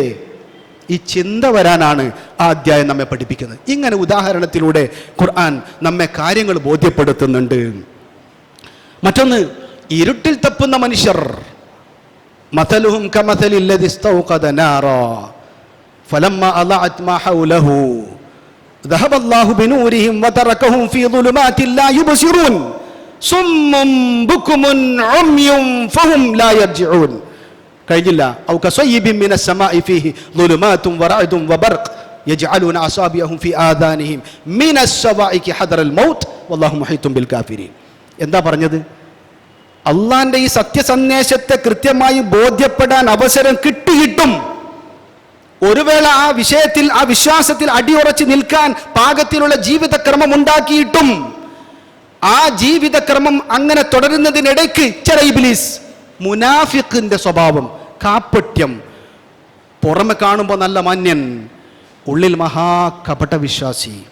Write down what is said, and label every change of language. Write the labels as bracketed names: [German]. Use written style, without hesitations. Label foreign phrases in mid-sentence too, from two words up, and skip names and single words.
[Malayalam] ഈ ചിന്ത വരാനാണ് ആ അധ്യായം നമ്മെ പഠിപ്പിക്കുന്നത്. ഇങ്ങനെ ഉദാഹരണത്തിലൂടെ ഖുർആൻ നമ്മെ കാര്യങ്ങൾ ബോധ്യപ്പെടുത്തുന്നുണ്ട്. മറ്റൊന്ന്, ഇരുട്ടിൽ തപ്പുന്ന മനുഷ്യർ. [Arabic] مثلهم كمثل الذي استوقد نارا فلما أضاءت ما حوله ذهب الله بنورهم وتركهم في ظلمات لا يبصرون صم بكم عمي فهم لا يرجعون. [Malayalam] കഴിഞ്ഞില്ല. [Arabic] أو كصيب من السماء فيه ظلمات ورعد وبرق يجعلون أصابعهم في آذانهم من الصواعق حذر الموت والله محيط بالكافرين. [Malayalam] എന്താ പറഞ്ഞത്? അള്ളാന്റെ ഈ സത്യസന്ദേശത്തെ കൃത്യമായി ബോധ്യപ്പെടാൻ അവസരം കിട്ടിയിട്ടും, ഒരു വേള ആ വിഷയത്തിൽ, ആ വിശ്വാസത്തിൽ അടിയുറച്ച് നിൽക്കാൻ പാകത്തിലുള്ള ജീവിതക്രമം ഉണ്ടാക്കിയിട്ടും, ആ ജീവിതക്രമം അങ്ങനെ തുടരുന്നതിനിടയ്ക്ക് ചില ഇബ്ലീസ്, മുനാഫിഖിന്റെ സ്വഭാവം, കാപ്പട്യം, പുറമെ കാണുമ്പോൾ നല്ല മാന്യൻ, ഉള്ളിൽ മഹാ കപട വിശ്വാസി.